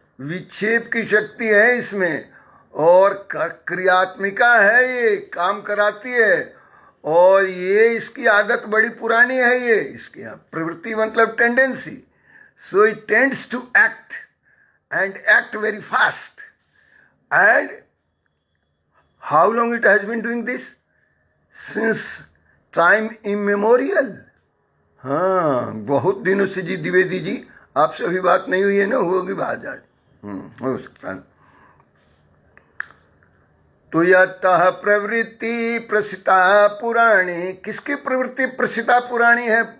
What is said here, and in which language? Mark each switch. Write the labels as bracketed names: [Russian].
[Hindi] विक्षेप की शक्ति है इसमें, और क्रियात्मिका है, ये काम कराती है, और ये इसकी आदत बड़ी पुरानी है। ये इसकी प्रवृत्ति मतलब [English] Tendency. So it tends to act and act very fast. And how long it has been doing this? Since time immemorial. [Hindi] हाँ, बहुत दिनों से जी द्विवेदी जी, आपसे अभी बात नहीं हुई है ना, होगी बात आज, हो सकता है। तो यतः प्रवृत्ति प्रसिता पुराणी, किसकी प्रवृत्ति प्रसिता पुराणी है?